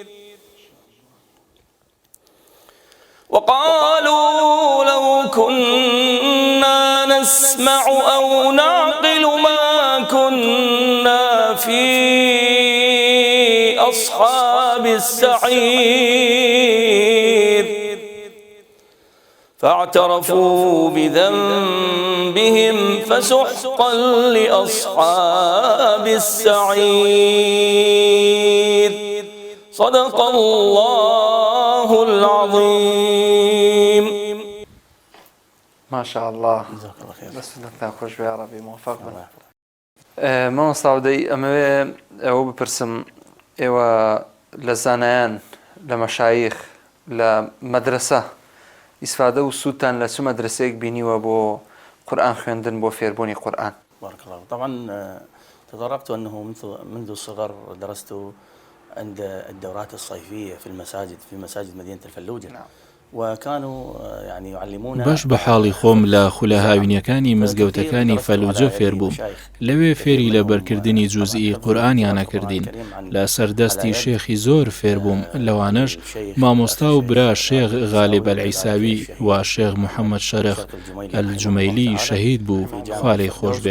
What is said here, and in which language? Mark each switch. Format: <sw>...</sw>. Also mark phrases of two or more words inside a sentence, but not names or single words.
<ar>وقالوا لو كنا نسمع أو نعقل ما كنا في أصحاب السعير فاعترفوا بذنبهم فسحقا لأصحاب السعير. صدق الله العظيم. ما شاء الله. جزاك الله خير.</ar> <ckb>بس لەتان خۆش بێ ڕەبی موفق بن. ماوە ساودەی ئەوە بپرسم ئێوە لە زانایان لە مەشایخ لە مەدرسە ئیسفادە و سوودتان لە چ مەدرسەیەک بینیوە بۆ قورئان خوێندن بۆ فێربوونی قورئان؟</ckb> <ar>بارك الله. طبعا تطرقت أنه منذ الصغر درست عند الدورات الصيفية في المساجد في مساجد مدينة الفلوجة. نعم. وكانوا يعني يعلمون</ar> <ckb>باش بە حاڵی خۆم لە خولە هاوینەکانی مزگەوتەکانی فەلوجە فێر بووم. لەوێ فێری لە بەرکردنی جوزئی قورئانیانە کردین. لە سەردەستی شێخی زۆر فێر بووم، لەوانەش مامۆستا و برا شێخ غالب العیساوی و شێخ محەممەد شەرخ الجومەیلی شەهید بوو، خوا لێی خۆش بێت.</ckb>